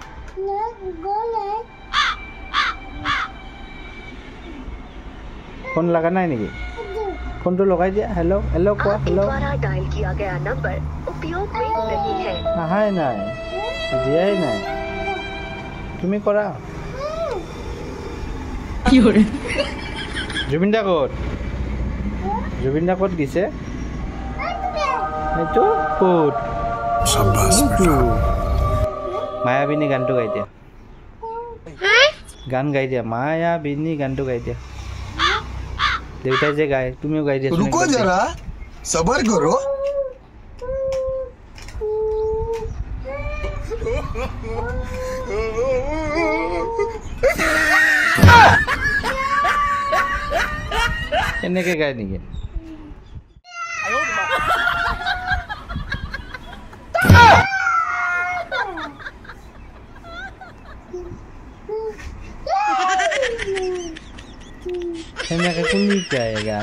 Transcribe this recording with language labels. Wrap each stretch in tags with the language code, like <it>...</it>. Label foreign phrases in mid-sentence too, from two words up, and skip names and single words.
<hi>फोन लगा नहीं निकी फोन तो लगाई दिया हेलो हेलो को हेलो डायल किया गया नंबर उपयोग में नहीं है</hi> <as>हाय নাই দিয়াই নাই তুমি কৰা কি হরে জুবিনদা ক'ত দিছে এইটো ক'ত</as> <hi>शाबाश बेटा</hi> <as>মায়াবিনী গানটো গাই দিয়া গান গাই দিয়া মায়াবিনী গানটো গাই দিয়া দেউতাই যে গায় তুমিও গাই দিয়া</as> <hi>रुको जरा सबर करो</hi> <as>এনেকে গায় নেকি এনেকে কোনি গায় গান</as>